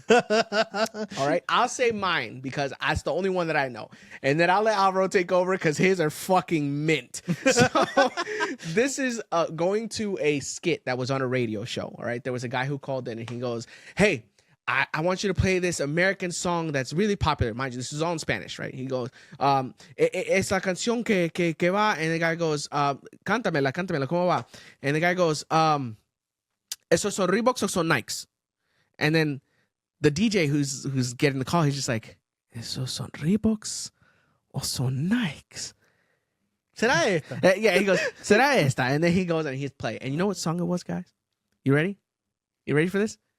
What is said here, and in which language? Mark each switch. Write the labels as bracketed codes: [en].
[en] All right. I'll say mine because that's the only one that I know. And then I'll let Alvaro take over because his are fucking mint. So this is going to a skit that was on a radio show. All right. There was a guy who called in and he goes, hey, I want you to play this American song that's really popular. Mind you, this is all in Spanish, right? He goes, [es] es la canción que va. [en] And the guy goes, [es] cántamela, ¿cómo va? [en] And the guy goes, [es] esos son Reeboks o son Nikes? [en] And then the DJ who's getting the call, he's just like, [es] esos son Reeboks o son Nikes? ¿Será esta? [en] Yeah, he goes, [es] ¿será esta? [en] And then he goes and he's playing. And you know what song it was, guys? You ready? You ready for this?